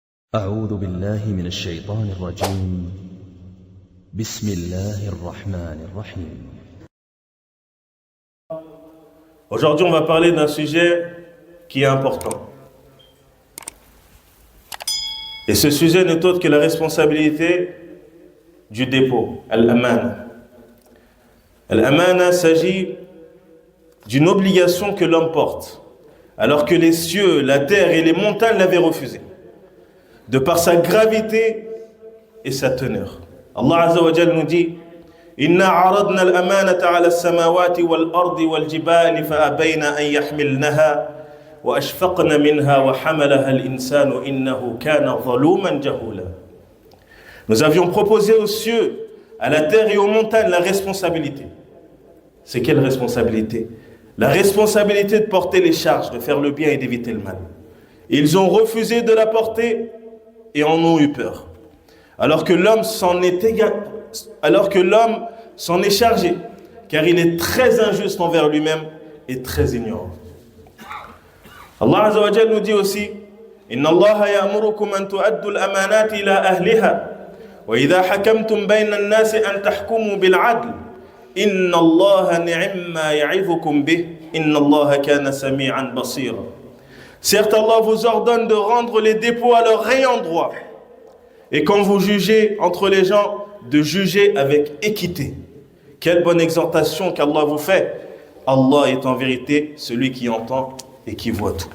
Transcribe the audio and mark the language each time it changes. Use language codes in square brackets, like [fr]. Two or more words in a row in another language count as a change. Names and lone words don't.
[ar] أعوذ بالله من الشيطان الرجيم. بسم الله الرحمن الرحيم. [fr] Aujourd'hui, on va parler d'un sujet qui est important. Et ce sujet n'est autre que la responsabilité du dépôt, al-amana. Al-amana s'agit d'une obligation que l'homme porte, alors que les cieux, la terre et les montagnes l'avaient refusé, de par sa gravité et sa teneur. Allah [ar] عز وجل [fr] nous dit: [ar] إنا عرضنا الأمانة على السماوات والأرض والجبال فأبين أن يحملنها وأشفقن منها وحملها الإنسان إنه كان ظلوما جهولا. [fr] Nous avions proposé aux cieux, à la terre et aux montagnes la responsabilité. C'est quelle responsabilité? La responsabilité de porter les charges, de faire le bien et d'éviter le mal. Ils ont refusé de la porter et en ont eu peur. Alors que l'homme s'en est chargé, car il est très injuste envers lui-même et très ignorant. Allah [ar] عز وجل [fr] nous dit aussi: [ar] إن الله يأمركم أن تؤدوا الأمانات إلى أهلها وإذا حكمتم بين الناس أن تحكموا بالعدل إن الله نعما يعظكم به إن الله كان سميعا بصيرا. [fr] Certes, Allah vous ordonne de rendre les dépôts à leur ayant droit. Et quand vous jugez entre les gens, de juger avec équité. Quelle bonne exhortation qu'Allah vous fait. Allah est en vérité celui qui entend et qui voit tout.